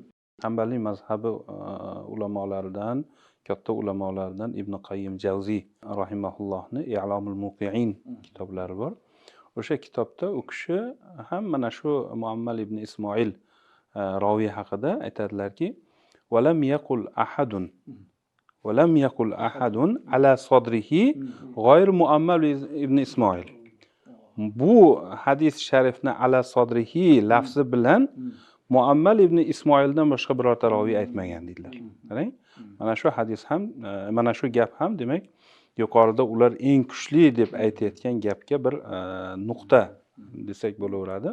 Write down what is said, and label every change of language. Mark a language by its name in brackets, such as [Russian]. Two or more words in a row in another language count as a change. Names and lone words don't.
[Uzbek] Hanbaliy mazhabi ulamolaridan, katta ulamolaridan Ibn Qayyim Javziy rahimahullohni I'lomul Muqi'in kitoblari bor. O'sha kitobda u kishi ham mana shu Muammal ibn Ismoil roviy haqida aytadilarki, [Arabic] "ولم يقل أحد ولم يقل أحد على صدره غير Muammal ibn Ismoil." [Uzbek] Bu hadis sharifni [Arabic] على صدره [Uzbek] lafzi bilan Muammal ibn Ismoildan boshqa birorta roviy aytmagan dedilar. Qarang, mana shu hadis ham, mana shu gap ham demak yuqorida ular eng kuchli deb aytayotgan gapga bir nuqta desak bo'laveradi.